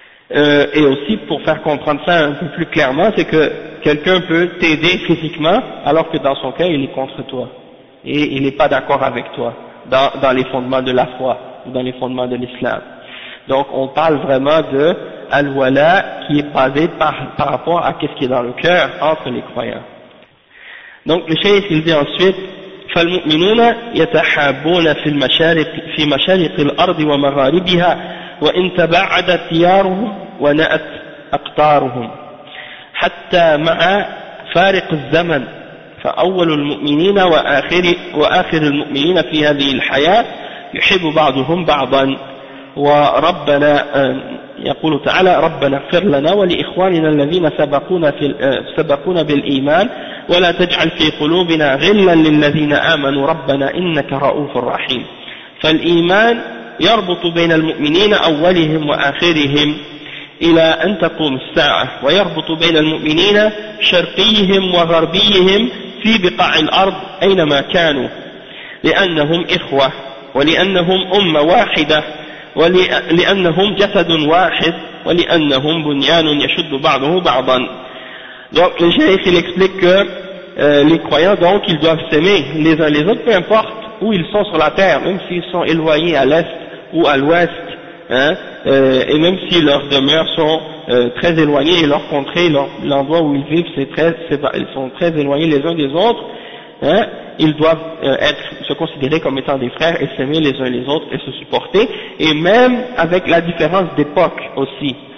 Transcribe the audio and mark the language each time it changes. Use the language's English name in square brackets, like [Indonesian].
[French] Et aussi, pour faire comprendre ça un peu plus clairement, c'est que quelqu'un peut t'aider physiquement, alors que dans son cœur, il est contre toi. Et il n'est pas d'accord avec toi, dans les fondements de la foi, ou dans les fondements de l'islam. Donc, on parle vraiment de al-wala qui est basé par rapport à qu'est-ce qui est dans le cœur entre les croyants. Donc, le cheikh, il dit ensuite, [Arabic] فَالْمُؤْمِنُونَ يَتَحَابُونَ فِي مَشَارِقِ الْأَرْضِ وَمَغَارِبِهَا وإن تباعدت ديارهم ونأت أقطارهم حتى مع فارق الزمن فأول المؤمنين وآخر المؤمنين في هذه الحياة يحب بعضهم بعضا وربنا يقول تعالى ربنا اغفر لنا ولإخواننا الذين سبقونا بالإيمان ولا تجعل في قلوبنا غلا للذين آمنوا ربنا إنك رؤوف رحيم فالإيمان يربط بين المؤمنين أولهم وآخرهم إلى أن تقوم الساعة ويربط بين المؤمنين شرقيهم وغربيهم في بقاع الأرض أينما كانوا لأنهم إخوة ولأنهم أمة واحدة ولأنهم جسد واحد ولأنهم بنيان يشد بعضه بعضا. [French] Donc le cheikh il explique que les croyants donc ils doivent s'aimer les uns les autres peu importe où ils sont sur la terre, même s'ils sont éloignés à l'est ou à l'ouest, hein, et même si leurs demeures sont très éloignées, et leur contrée, l'endroit où ils vivent, ils sont très éloignés les uns des autres, hein, ils doivent se considérer comme étant des frères et s'aimer les uns les autres et se supporter, et même avec la différence d'époque aussi.